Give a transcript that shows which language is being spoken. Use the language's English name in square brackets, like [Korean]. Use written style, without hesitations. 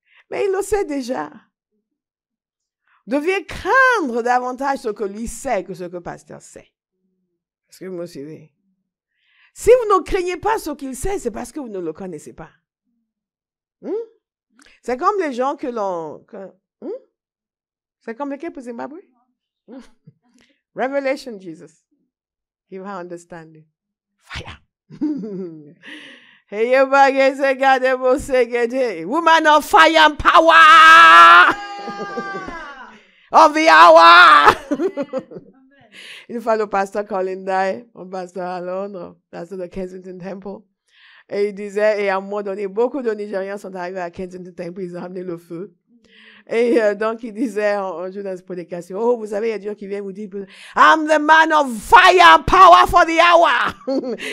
[French] Mais il le sait déjà. Vous deviez craindre davantage ce que lui sait que ce que pasteur sait. Est-ce que vous me suivez? Si vous ne craignez pas ce qu'il sait, c'est parce que vous ne le connaissez pas. C'est comme les gens que l'on... C'est comme l'équipe au Zimbabwe. [English] Revelation, Jesus. Give her understanding. Fire. Hey, woman of fire and power of the hour. [French] Une fois, le pasteur Colin Dye, un pasteur à Londres, pasteur de Kensington Temple, et il disait, et à un moment donné, beaucoup de Nigérians sont arrivés à Kensington Temple, ils ont amené le feu. Et donc, il disait, un jour dans cette prédication, oh, vous savez, il y a Dieu qui vient vous dire, [English] I'm the man of fire and power for the hour.